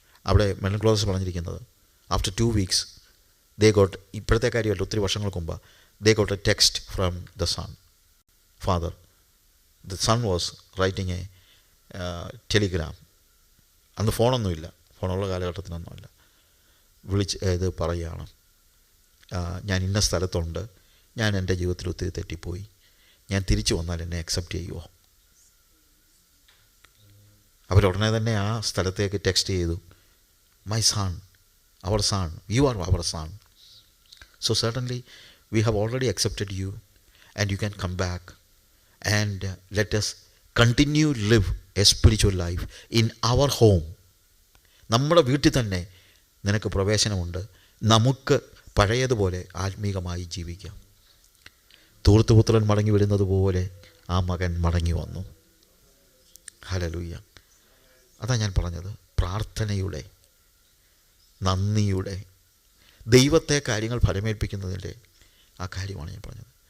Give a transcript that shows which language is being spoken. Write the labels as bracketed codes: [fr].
[ml] അവിടെ melon close പറഞ്ഞിരിക്കുന്നത്, [en] after 2 weeks they got, [ml] ഇപ്പോഴത്തെ കാര്യമല്ല, ഒത്തിരി വർഷങ്ങൾക്ക് മുമ്പ്, [en] they got a text from the son, father. The son was writing a telegram. [ml] അന്ന് ഫോണൊന്നുമില്ല, ഫോണുള്ള കാലഘട്ടത്തിനൊന്നുമില്ല. ഇത് പറയുകയാണ്, ഞാൻ ഇന്ന സ്ഥലത്തുണ്ട്, ഞാൻ എൻ്റെ ജീവിതത്തിൽ ഒത്തിരി തെറ്റിപ്പോയി, ഞാൻ തിരിച്ചു വന്നാൽ എന്നെ അക്സെപ്റ്റ് ചെയ്യുമോ? അവരുടനെ തന്നെ ആ സ്ഥലത്തേക്ക് ടെക്സ്റ്റ് ചെയ്തു, [en] my son, our son, you are our son. So certainly we have already accepted you and you can come back and let us continue live a spiritual life in our home. [ml] നമ്മുടെ വീട്ടിൽ തന്നെ നിനക്ക് പ്രവേശനമുണ്ട്, നമുക്ക് പഴയതുപോലെ ആത്മീകമായി ജീവിക്കാം. ധൂർത്തുപുത്രൻ മടങ്ങി വരുന്നത് പോലെ ആ മകൻ മടങ്ങി വന്നു. ഹല്ലേലൂയ. അതാ ഞാൻ പറഞ്ഞത്, പ്രാർത്ഥനയുടെ, നന്ദിയുടെ, ദൈവത്തെ കാര്യങ്ങൾ ഫലമേൽപ്പിക്കുന്നതിൻ്റെ ആ കാര്യമാണ് ഞാൻ പറഞ്ഞത്.